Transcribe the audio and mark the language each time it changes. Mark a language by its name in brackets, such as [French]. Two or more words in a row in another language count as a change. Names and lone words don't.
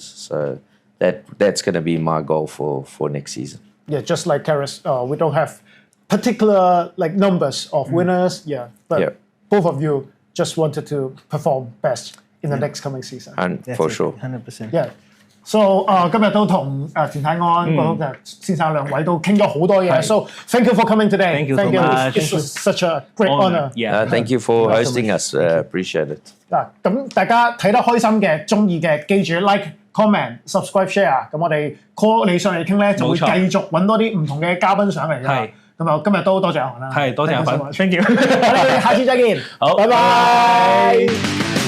[English] So that's going to be my goal for next season. Yeah, just like Karis, we don't have particular numbers of winners. But both of you just wanted to perform best in the next coming season. And for sure. 100%. Yeah. So [Cantonese] 今日都同田泰安、桂福特先生兩位都傾咗好多嘢。 [English] So thank you for coming today. Thank you so much. It's such a great honor. Yeah. Thank you for hosting us. Appreciate it. [Cantonese] 嗱，咁大家睇得開心嘅、中意嘅，記住 [English] like、comment、subscribe、share。 [Cantonese] 咁我哋 call 你上嚟傾咧，就會繼續揾多啲唔同嘅嘉賓上嚟㗎。係。咁啊，今日都多謝阿韓啦。係，多謝阿韓。 [English] Thank you。 [Cantonese] 我哋下次再見。好，拜拜。